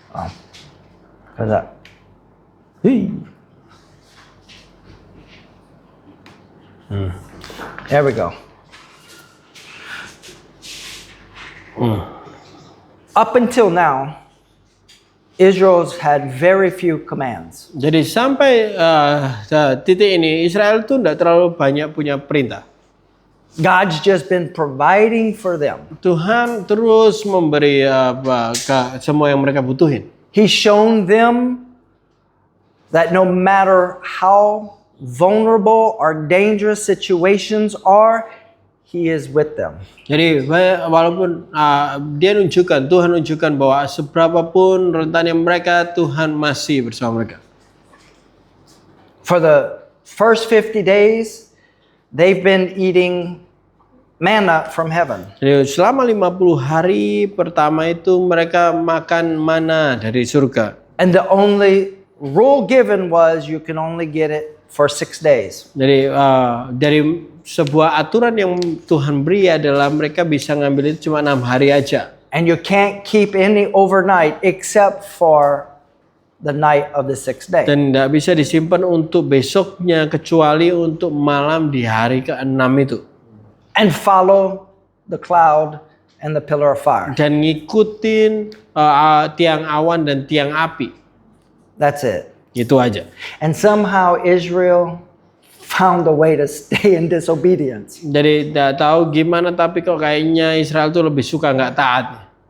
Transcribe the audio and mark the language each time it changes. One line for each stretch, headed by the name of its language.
English: Because that. Hey. There we go. Up until now, Israel's had very few commands.
Indonesian: Jadi sampai titik ini Israel tuh tidak terlalu banyak punya perintah.
English: God's just been providing for them.
Indonesian: Tuhan terus memberi semua yang mereka butuhin.
English: He's shown them that no matter how vulnerable or dangerous situations are, He is with them.
Indonesian: Jadi walaupun Tuhan nunjukkan bahwa seberapapun rentannya mereka, Tuhan masih bersama mereka.
English: For the first 50 days, they've been eating manna from heaven.
Indonesian: Jadi selama 50 hari pertama itu mereka makan mana dari surga.
English: And the only rule given was you can only get it for 6 days.
Indonesian: Jadi dari sebuah aturan yang Tuhan beri adalah mereka bisa ngambil itu cuma 6 hari aja.
English: And you can't keep any overnight except for the night of the 6th day.
Indonesian: Dan tidak bisa disimpan untuk besoknya kecuali untuk malam di hari ke-6 itu.
English: And follow the cloud and the pillar of fire.
Indonesian: Dan ngikutin tiang awan dan tiang api.
English: That's it.
Indonesian: Itu aja.
English: And somehow Israel found a way to stay in disobedience.
Indonesian: Jadi tidak tahu gimana tapi kok kayaknya Israel tuh lebih suka nggak taat.